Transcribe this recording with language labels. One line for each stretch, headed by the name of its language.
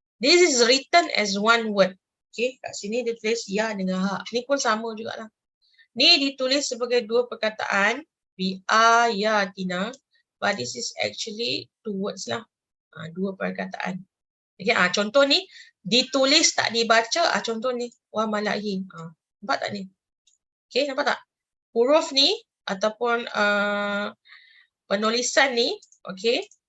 English: This is written as one word. Okay.
Malay: Kat sini dia tulis ya dengan ha. Ni pun sama jugalah. Ni ditulis sebagai dua perkataan.
Arabic: Bi ayatina.
English: But this is actually two words lah.
Malay: Dua perkataan. Okay, contoh ni, ditulis tak dibaca, contoh ni, wa malahi. Nampak tak ni? Okay, nampak tak? Huruf ni, ataupun penulisan ni, okay.